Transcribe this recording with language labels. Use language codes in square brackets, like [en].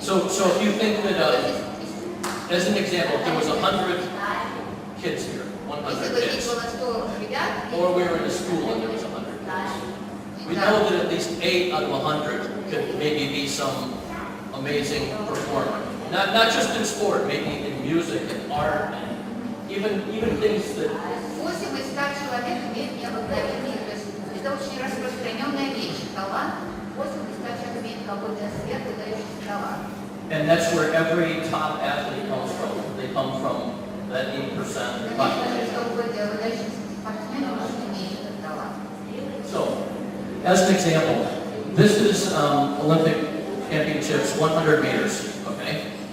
[en] So if you think that, as an example, if there was 100 kids here, 100 kids, or we were in a school and there was 100 kids, we know that at least 8 out of 100 could maybe be some amazing performer. Not just in sport, maybe in music and art, and even things that... [ru] 8 из 100 человек имеют необыкновенные, то есть это очень распространенная вещь, талант. 8 из 100 человек имеют какой-то сверхвыдающийся талант. [en] And that's where every top athlete comes from. They come from that 8% population. [ru] Чтобы быть выдающимся спортсменом, нужно иметь этот талант. [en] So, as an example, this is Olympic Championships, 100 meters, okay?